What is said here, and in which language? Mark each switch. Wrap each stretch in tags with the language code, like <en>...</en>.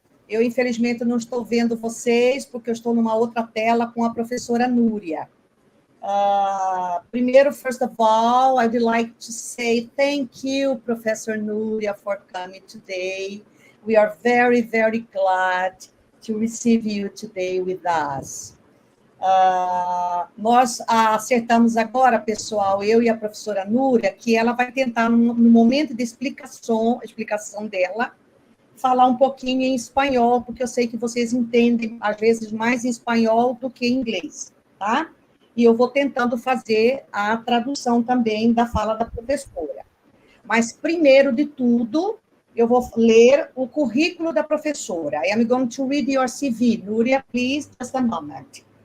<pt>Eu, infelizmente, não estou vendo vocês, porque eu estou numa outra tela com a professora Nuria. Primeiro,</pt> <en>first of all, I'd like to say thank you, Professor Nuria, for coming today. We are very, very glad to receive you today with us.</en> <pt>Nós acertamos agora, pessoal, eu e a professora Núria, que ela vai tentar, no momento de explicação dela, falar um pouquinho em espanhol, porque eu sei que vocês entendem, às vezes, mais em espanhol do que em inglês, tá? E eu vou tentando fazer a tradução também da fala da professora. Mas, primeiro de tudo, eu vou ler o currículo da professora.</pt> <en>I am going to read your CV. Núria, please, just a moment.</en>